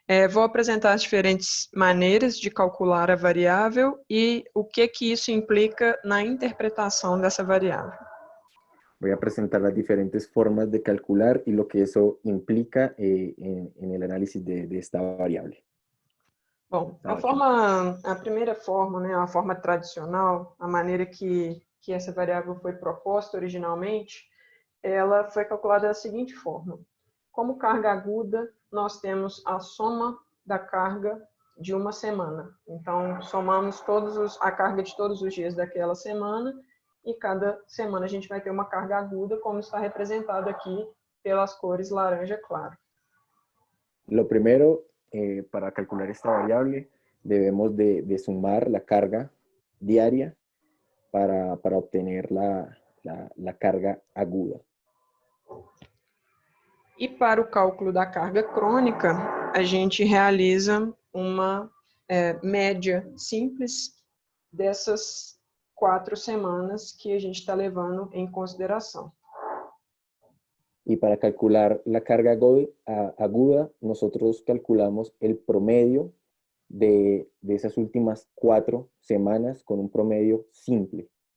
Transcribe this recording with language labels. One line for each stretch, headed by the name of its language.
Portuguese: Vou apresentar as diferentes maneiras de calcular a variável e o que isso implica na interpretação dessa variável.
Spanish: Voy a presentar las diferentes formas de calcular y lo que eso implica en el análisis de esta variable.
Portuguese: Bom, a primeira forma, né, a forma tradicional, a maneira que essa variável foi proposta originalmente, ela foi calculada da seguinte forma. Como carga aguda, nós temos a soma da carga de uma semana. Então, somamos a carga de todos os dias daquela semana e cada semana a gente vai ter uma carga aguda, como está representado aqui pelas cores laranja claro.
Spanish: Lo primero, para calcular esta variable, debemos de sumar la carga diaria para obtener la carga aguda.
Portuguese: E para o cálculo da carga crônica, a gente realiza uma média simples dessas 4 semanas que a gente está levando em consideração.
Spanish: Y para calcular la carga aguda, nosotros calculamos el promedio de esas últimas 4 semanas con un promedio simple.